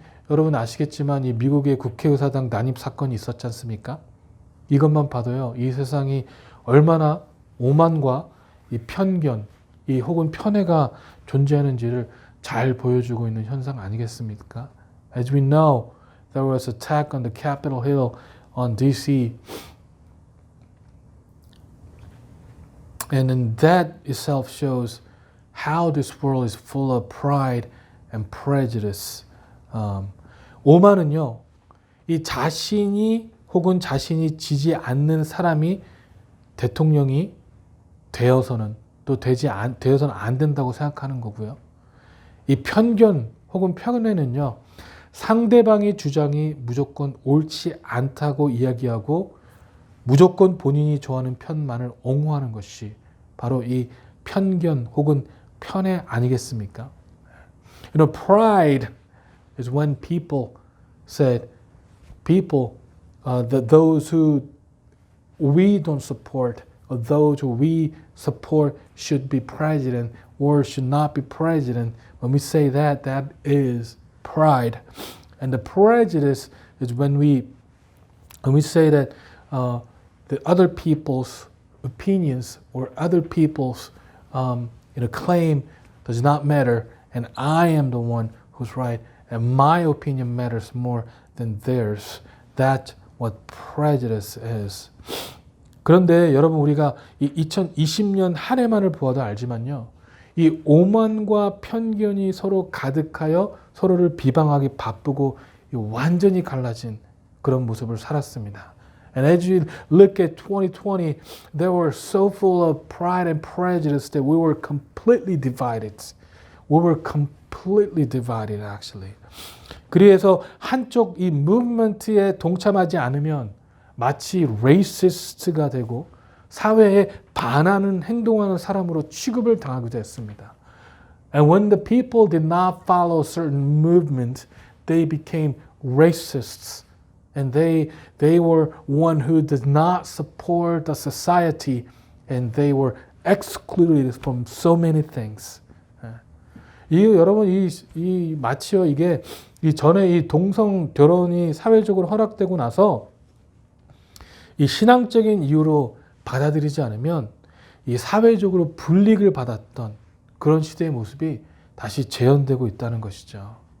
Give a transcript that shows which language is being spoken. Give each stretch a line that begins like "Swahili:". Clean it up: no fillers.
Korean: 여러분 아시겠지만 이 미국의 국회의사당 난입 사건이 있었지 않습니까? 이것만 봐도요, 이 세상이 얼마나 오만과 이 편견, 혹은 편애가 존재하는지를 잘 보여주고 있는 현상 아니겠습니까?
English: As we know, there was an attack on the Capitol Hill on DC. And then that itself shows how this world is full of pride and prejudice.
Korean: 오만은요, 이 자신이 혹은 자신이 지지 않는 사람이 대통령이 되어서는 또 되어서는 안 된다고 생각하는 거고요. 이 편견 혹은 편애는요, 상대방의 주장이 무조건 옳지 않다고 이야기하고 무조건 본인이 좋아하는 편만을 옹호하는 것이 바로 이 편견 혹은 편애 아니겠습니까?
English: You know, pride is when people said, those who we don't support, or those who we support should be president or should not be president. When we say that, that is pride. And the prejudice is when we say that the other people's opinions or other people's claim does not matter, and I am the one who's right, and my opinion matters more than theirs. That's what prejudice is.
Korean: 그런데 여러분 우리가 이 2020년 한 해만을 보아도 알지만요. 이 오만과 편견이 서로 가득하여 서로를 비방하기 바쁘고 완전히 갈라진 그런 모습을 살았습니다.
English: And as you look at 2020, they were so full of pride and prejudice that we were completely divided. We were completely divided actually.
Korean: 그래서 한쪽 이 무브먼트에 동참하지 않으면 마치 레이시스트가 되고 사회에 반하는 행동하는 사람으로 취급을 당하기도 했습니다.
English: And when the people did not follow certain movements, they became racists. And they were one who did not support the society, and they were excluded from so many things.
Korean: 여러분 이 마치요 이게 이 전에 이 동성 결혼이 사회적으로 허락되고 나서 이 신앙적인 이유로 받아들이지 않으면 이 사회적으로 불이익을 받았던 그런 시대의 모습이 다시 재현되고 있다는 것이죠.